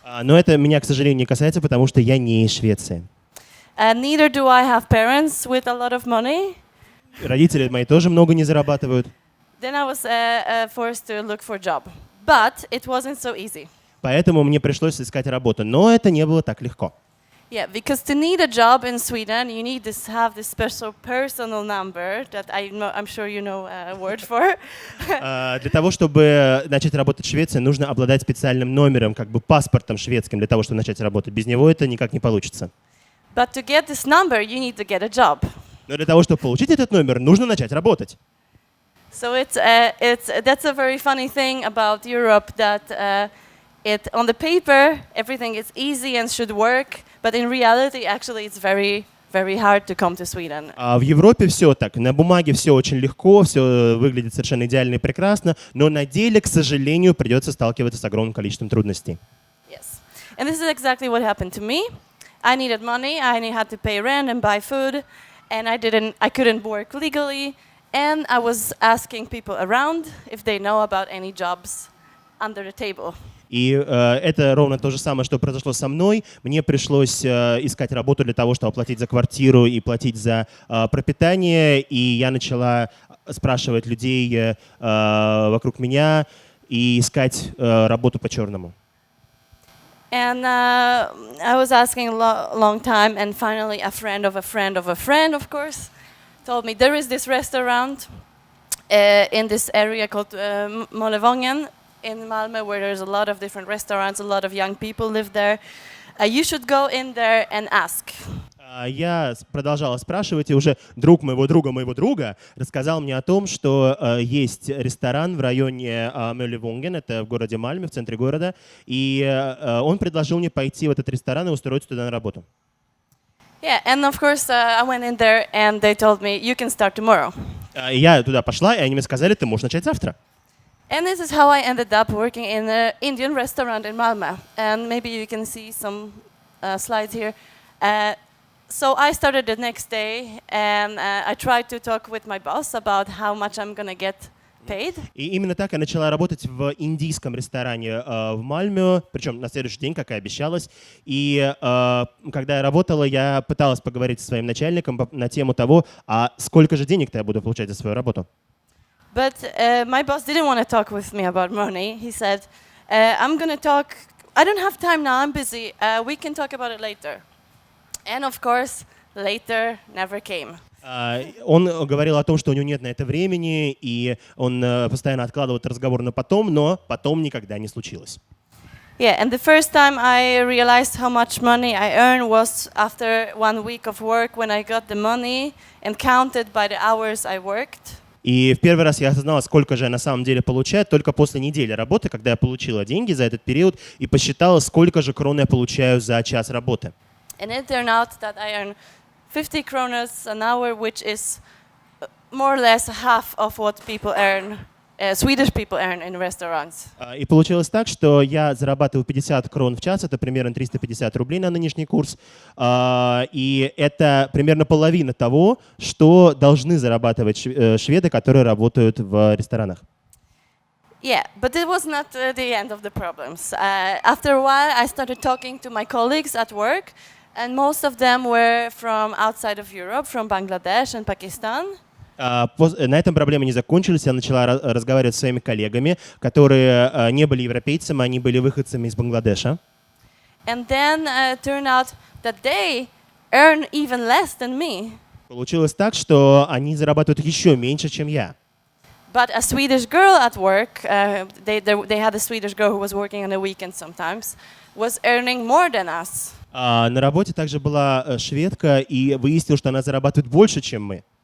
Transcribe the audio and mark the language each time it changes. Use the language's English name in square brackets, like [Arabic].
[Russian] Но это меня, к сожалению, не касается, потому что я не из Швеции. [English] Neither do I have parents with a lot of money. [Russian] Родители мои тоже много не зарабатывают. [English] Then I was forced to look for a job, but it wasn't so easy. [Russian] Поэтому мне пришлось искать работу, но это не было так легко. [English] Yeah, because to need a job in Sweden, you need to have this special personal number that I'm sure you know a word for. [Russian] Для того, чтобы начать работать в Швеции, нужно обладать специальным номером, как бы паспортом шведским, для того, чтобы начать работать. Без него это никак не получится. [English] But to get this number, you need to get a job. [Russian] Но для того, чтобы получить этот номер, нужно начать работать. [English] So that's a very funny thing about Europe, that on the paper everything is easy and should work, but in reality actually it's very, very hard to come to Sweden. [Russian] В Европе все так. На бумаге все очень легко, все выглядит совершенно идеально и прекрасно, но на деле, к сожалению, придется сталкиваться с огромным количеством трудностей. [English] Yes, and this is exactly what happened to me. I needed money, I had to pay rent and buy food, and I couldn't work legally. And I was asking people around if they know about any jobs under the table. [Russian] И это ровно то же самое, что произошло со мной. Мне пришлось искать работу для того, чтобы платить за квартиру и платить за пропитание. И я начала спрашивать людей вокруг меня и искать работу по-черному. [English] And I was asking a long time, and finally a friend of a friend of a friend, of course, told me there is this restaurant in this area called Målevången in Malmö, where there's a lot of different restaurants, a lot of young people live there. You should go in there and ask. [Russian] Я продолжала спрашивать, и уже друг моего друга рассказал мне о том, что есть ресторан в районе Målevången, это в городе Мальме, в центре города, и он предложил мне пойти в этот ресторан и устроиться туда на работу. [English] Yeah, and of course I went in there and they told me you can start tomorrow. [Russian] Я туда пошла, и они мне сказали, ты можешь начать завтра. [English] And this is how I ended up working in an Indian restaurant in Malmö. And maybe you can see some slides here. So I started the next day, and I tried to talk with my boss about how much I'm gonna get paid. [Russian] И именно так я начала работать в индийском ресторане в Мальме, причем на следующий день, как и обещалось. И когда я работала, я пыталась поговорить со своим начальником на тему того, а сколько же денег-то я буду получать за свою работу. [English] But my boss didn't want to talk with me about money. He said, I'm gonna talk, I don't have time now, I'm busy. We can talk about it later. And of course, later never came. [Russian] Он говорил о том, что у него нет на это времени, и он постоянно откладывал этот разговор на потом, но потом никогда не случилось. [English] Yeah, and the first time I realized how much money I earned was after 1 week of work when I got the money and counted by the hours I worked. [Russian] И в первый раз я осознала, сколько же я на самом деле получаю, только после недели работы, когда я получила деньги за этот период и посчитала, сколько же крон я получаю за час работы. [English] And it turned out that I earn 50 kronas an hour, which is more or less half of what people earn, Swedish people earn in restaurants. [Russian] И получилось так, что я зарабатываю 50 крон в час, это примерно 350 рублей на нынешний курс, и это примерно половина того, что должны зарабатывать шведы, которые работают в ресторанах. [English] Yeah, but it was not the end of the problems. After a while, I started talking to my colleagues at work, and most of them were from outside of Europe, from Bangladesh and Pakistan. [Russian] На этом проблемы не закончились. Я начала разговаривать с своими коллегами, которые не были европейцами, они были выходцами из Бангладеша. [English] And then turned out that they earn even less than me. [Russian] Получилось так, что они зарабатывают еще меньше, чем я. [English] But a Swedish girl at work, they had a Swedish girl who was working on the weekend sometimes, was earning more than us. [Russian] На работе также была шведка, и выяснилось, что она зарабатывает больше, чем мы.